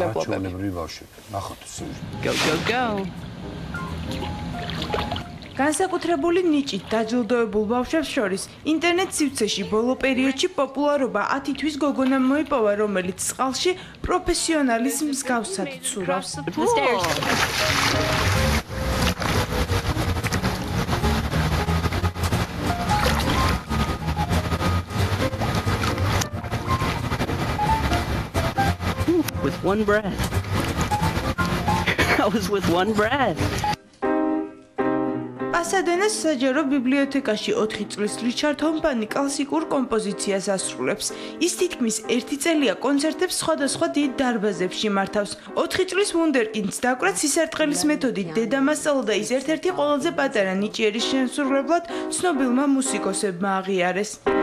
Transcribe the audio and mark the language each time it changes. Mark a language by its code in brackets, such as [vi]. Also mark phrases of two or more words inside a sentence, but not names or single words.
[ka] ჩვენებრივი ბავშვები ნახოთ სიუჟეტი [en] Go go go [ka] განსაკუთრებული ნიჭით დაჯილდოებულ ბავშვებს შორის ინტერნეტ სივრცეში ბოლო პერიოდში პოპულარობა 10 თვის გოგონამ მოიპოვა, რომელიც წყალში პროფესიონალის მსგავსად ცურავს. [en] With one breath. I was with one breath. [ka] პასადენას საჯარო ბიბლიოთეკაში 4 წლის რიჩარდ ჰომპანი კლასიკურ კომპოზიციას ასრულებს. ის თითქმის 1 წელია კონცერტებს სხვადასხვა დიდ დარბაზებში მართავს. 4 წლის ვუნდერკინდს დაკვრა სისარტყელის მეთოდით დედამ ასწავლა და ის ერთ-ერთი ყველაზე პატარა ნიჭიერის შემსრულებლად ცნობილმა მუსიკოსებმა აღიარეს.